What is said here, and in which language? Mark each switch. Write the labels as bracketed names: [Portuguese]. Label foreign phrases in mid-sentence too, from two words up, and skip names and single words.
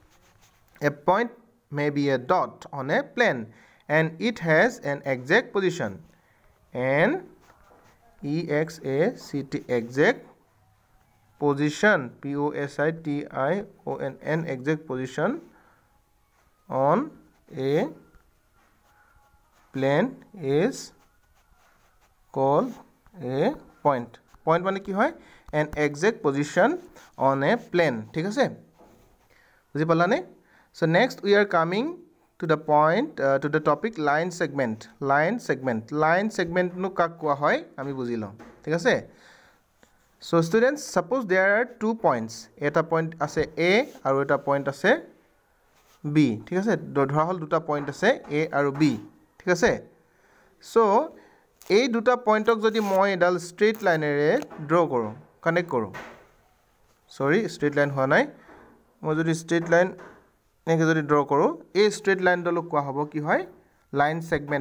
[English] may be a dot on a plane and it has an exact position and exact position position exact position on a plane is called a point [Assamese] মানে কি হয় [English] an exact position on a plane [Assamese] ঠিক আছে বুজি পালানে [English] so next we are coming to the point to the topic line segment [Assamese] নো কাক কোৱা হয় আমি বুজি লম ঠিক আছে [English] so students suppose there are two points [Assamese] এটা point আছে a আৰু এটা point আছে b ঠিক আছে ধৰা হল দুটা পইণ্ট আছে a আৰু b ঠিক আছে so এই দুটা পইণ্টক যদি মই এডাল [English] straight line [Assamese] ড্ৰ কৰো কানেক্ট কৰো [English] sorry straight line [Assamese] হোৱা নাই মই যদি [English] straight line [Assamese] এনেকৈ যদি ড্ৰ কৰো এই ষ্ট্ৰেইট লাইনডালক কোৱা হ'ব কি হয় [English] line segment